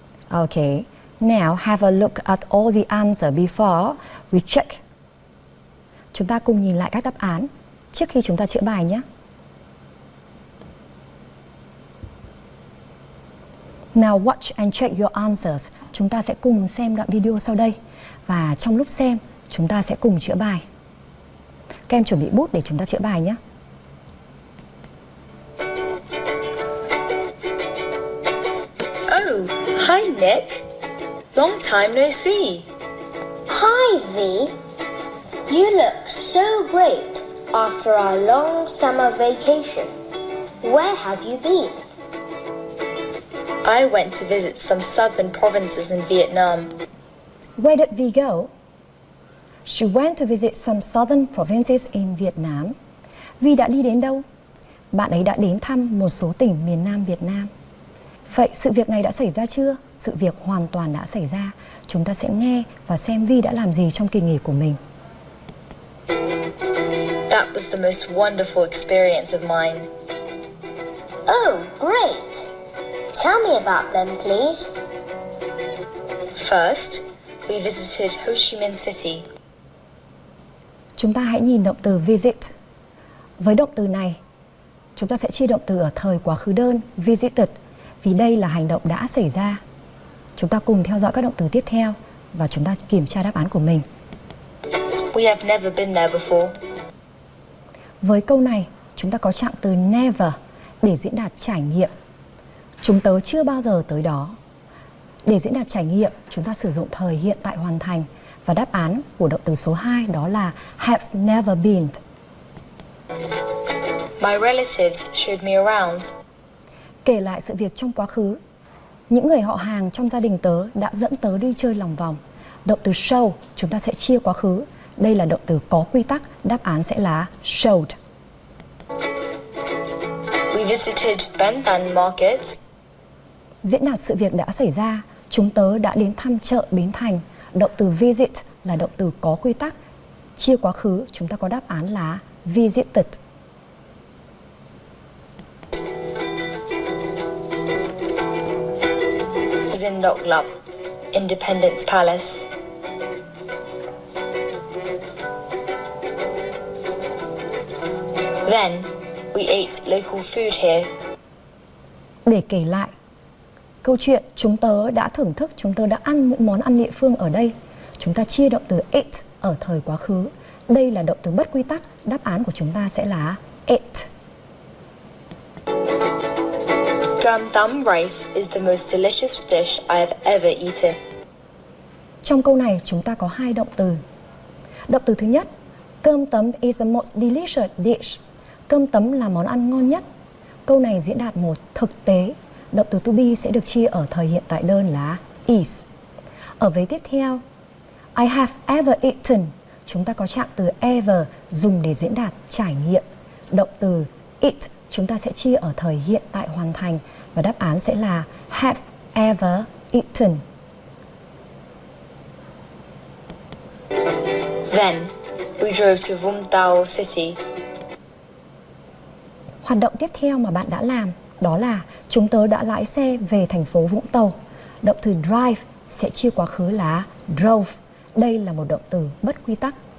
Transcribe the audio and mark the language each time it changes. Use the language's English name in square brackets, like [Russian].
[English] Okay, now have a look at all the answers before we check. [Vietnamese] Chúng ta cùng nhìn lại các đáp án trước khi chúng ta chữa bài nhé. [English] Now watch and check your answers. [Vietnamese] Chúng ta sẽ cùng xem đoạn video sau đây. Và trong lúc xem, chúng ta sẽ cùng chữa bài. Các em chuẩn bị bút để chúng ta chữa bài nhé. [English] Oh, hi Nick. Long time no see. Hi, V. You look so great after our long summer vacation. Where have you been? I went to visit some southern provinces in Vietnam. Where did Vi go? She went to visit some southern provinces in Vietnam. [Vietnamese] Vi đã đi đến đâu? Bạn ấy đã đến thăm một số tỉnh miền Nam Việt Nam. Vậy sự việc này đã xảy ra chưa? Sự việc hoàn toàn đã xảy ra. Chúng ta sẽ nghe và xem Vi đã làm gì trong kỳ nghỉ của mình. [English] That was the most wonderful experience of mine. Oh, great. Tell me about them, please. First, we visited Ho Chi Minh City. [Vietnamese] Chúng ta hãy nhìn động từ visit. Với động từ này, chúng ta sẽ chia động từ ở thời quá khứ đơn visited, vì đây là hành động đã xảy ra. Chúng ta cùng theo dõi các động từ tiếp theo và chúng ta kiểm tra đáp án của mình. [English] We have never been there before. [Vietnamese] Với câu này, chúng ta có trạng từ never để diễn đạt trải nghiệm. Chúng tớ chưa bao giờ tới đó. Để diễn đạt trải nghiệm, chúng ta sử dụng thời hiện tại hoàn thành. Và đáp án của động từ số 2 đó là [English] have never been. My relatives showed me around. [Vietnamese] Kể lại sự việc trong quá khứ. Những người họ hàng trong gia đình tớ đã dẫn tớ đi chơi lòng vòng. Động từ show chúng ta sẽ chia quá khứ. Đây là động từ có quy tắc, đáp án sẽ là showed. [English] We visited Ben Thanh Market. [Vietnamese] Diễn đạt sự việc đã xảy ra. Chúng tớ đã đến thăm chợ Bến Thành. Động từ visit là động từ có quy tắc. Chia quá khứ chúng ta có đáp án là visited. [English] Dinh Độc Lập, Independence Palace. Then we ate local food here. [Vietnamese] Để kể lại câu chuyện, chúng tớ đã thưởng thức, chúng tớ đã ăn những món ăn địa phương ở đây. Chúng ta chia động từ ate ở thời quá khứ. Đây là động từ bất quy tắc, đáp án của chúng ta sẽ là ate. [English] Sam dum rice is the most delicious dish I have ever eaten. [Vietnamese] Trong câu này chúng ta có hai động từ. Động từ thứ nhất, cơm tấm [English] is the most delicious dish. [Vietnamese] Cơm tấm là món ăn ngon nhất. Câu này diễn đạt một thực tế. Động từ to be sẽ được chia ở thời hiện tại đơn là is. Ở vế tiếp theo, [English] I have ever eaten. [Vietnamese] Chúng ta có trạng từ ever dùng để diễn đạt trải nghiệm. Động từ eat chúng ta sẽ chia ở thời hiện tại hoàn thành và đáp án sẽ là [English] have ever eaten. Then, we drove to Vũng Tàu City. [Vietnamese] Hoạt động tiếp theo mà bạn đã làm đó là chúng tớ đã lái xe về thành phố Vũng Tàu. Động từ drive sẽ chia quá khứ là drove. Đây là một động từ bất quy tắc.